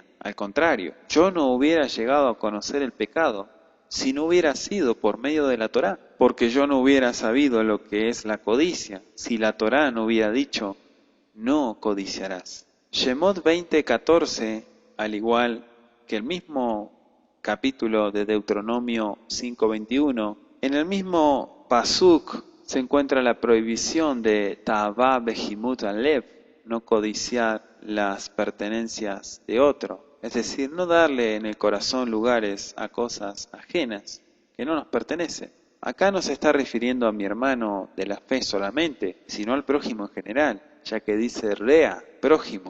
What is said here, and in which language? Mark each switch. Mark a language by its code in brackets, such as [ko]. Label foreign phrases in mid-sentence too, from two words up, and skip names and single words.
[es] Al contrario, yo no hubiera llegado a conocer el pecado si no hubiera sido por medio de la Torá, porque yo no hubiera sabido lo que es la codicia si la Torá no hubiera dicho, no codiciarás. Shemot 20:14, al igual que el mismo capítulo de Deuteronomio 5:21, en el mismo pasuk se encuentra la prohibición de [he] תאוה בהמות עליו, [es] no codiciar las pertenencias de otro. Es decir, no darle en el corazón lugares a cosas ajenas que no nos pertenecen. Acá no se está refiriendo a mi hermano de la fe solamente, sino al prójimo en general. ya que dice rea, prójimo.